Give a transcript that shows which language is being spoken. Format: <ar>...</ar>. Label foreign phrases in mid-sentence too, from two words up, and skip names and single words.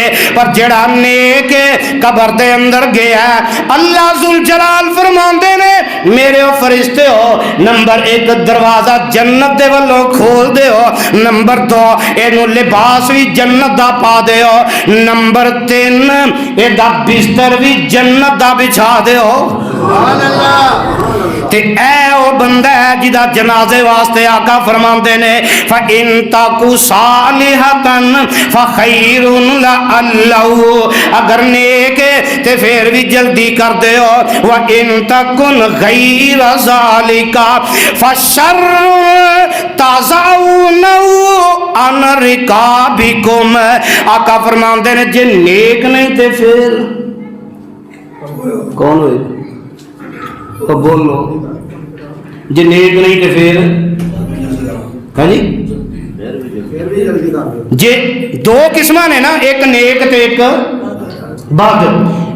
<pa>ਪਰ ਜਿਹੜਾ ਨੇਕ ਕਬਰ ਦੇ ਅੰਦਰ ਗਿਆ</pa> <ar>الله ذو الجلال</ar> <pa>ਫ਼ਰਮਾਂਦੇ ਨੇ ਮੇਰੇ ਫ਼ਰਿਸ਼ਤੇ ਹੋ ਨੰਬਰ 1 ਦਰਵਾਜ਼ਾ ਜੰਨਤ ਦੇ ਵੱਲੋਂ ਖੋਲ੍ਹ ਦਿਓ, ਨੰਬਰ 2 ਇਨੂੰ ਲਿਬਾਸ ਭੀ ਜੰਨਤ ਦਾ ਪਾ ਦਿਓ, ਨੰਬਰ 3 ਏਦਾ ਬਿਸਤਰ ਭੀ ਜੰਨਤ ਦਾ ਵਿਛਾ ਦਿਓ।</pa> <ar>سبحان الله.</ar> <pa>ਤੇ ਏ ਓ ਬੰਦਾ ਹੈ ਜਿਦਾ ਜਨਾਜ਼ੇ ਵਾਸਤੇ ਆਕਾ ਫ਼ਰਮਾਂਦੇ ਨੇ</pa> <ar>فإن تك صالحة فخير لعله,</ar> <pa>ਅਗਰ ਨੇਕ ਤੇ ਫਿਰ ਭੀ ਜਲਦੀ ਕਰ ਦਿਓ,</pa> <ar>وإن تك غير ذلك فشر تضعونه عن رقابكم,</ar> <pa>ਆਕਾ ਫ਼ਰਮਾਂਦੇ ਨੇ ਜੇ ਨੇਕ ਨਹੀਂ ਤੇ ਫਿਰ ਕੌਣ ਹੋਏ ਤੋ ਬੋਲੋ, ਜੇ ਨੇਕ ਨਹੀਂ ਤੋ ਫਿਰ ਹਾਂ ਜੀ ਜੇ ਦੋ ਕਿਸਮ ਨੇ ਨਾ, ਇੱਕ ਨੇਕ ਤੇ ਇੱਕ ਬਦ।</pa>